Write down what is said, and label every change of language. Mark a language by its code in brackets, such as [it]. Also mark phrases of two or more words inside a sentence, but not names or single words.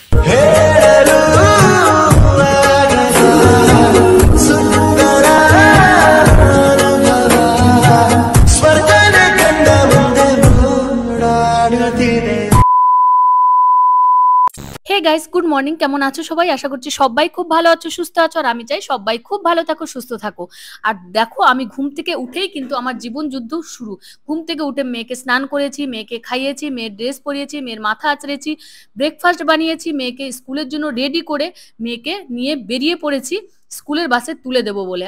[kn] ಹೇಳಲು ಆಗದ ಸುಂದರ ಅನುಭವ ಸ್ವರ್ಗದ ಕಂಡ ಮುಂದೆ ಓಡಾಡುತ್ತಿದೆ। [en] Hey guys, good morning. [bn] কেমন আছো সবাই? আশা করছি সবাই খুব ভালো আছো, সুস্থ আছো। আর আমি চাই সবাই খুব ভালো থাকো, সুস্থ থাকো। আর দেখো, আমি ঘুম থেকে উঠেই কিন্তু আমার জীবন যুদ্ধ শুরু। ঘুম থেকে উঠে মেয়েকে স্নান করেছি, মেয়েকে খাইয়েছি, মেয়ের ড্রেস পরিয়েছি, মেয়ের মাথা আঁচড়েছি, ব্রেকফাস্ট বানিয়েছি, মেয়েকে স্কুলের জন্য রেডি করে মেয়েকে নিয়ে বেরিয়ে পড়েছি স্কুলের বাসে তুলে দেবো বলে।